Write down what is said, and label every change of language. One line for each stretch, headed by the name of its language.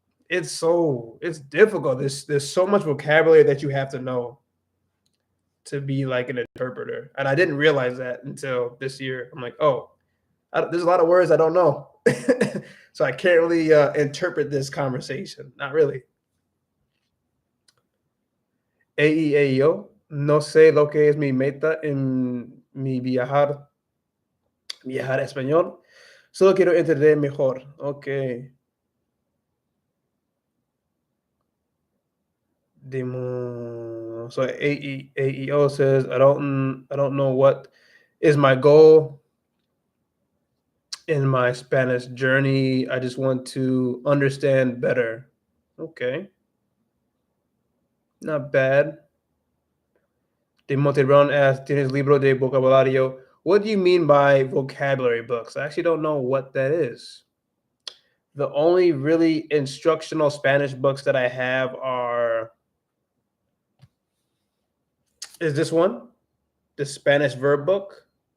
English: It's difficult. There's so much vocabulary that you have to know to be like an interpreter, and I didn't realize that until this year. I'm like, oh, there's a lot of words I don't know, so I can't really interpret this conversation. Not really.
Spanish: AEAO, no sé lo que es mi meta en mi viajar español. Solo quiero entender mejor.
English: Okay. Demo. So AEO says I don't know what is my goal in my Spanish journey. I just want to understand better. Okay. Not bad.
Spanish: De Montebron asks, ¿Tienes libro de vocabulario?
English: What do you mean by vocabulary books? I actually don't know what that is. The only really instructional Spanish books that I have is this one, the Spanish verb book.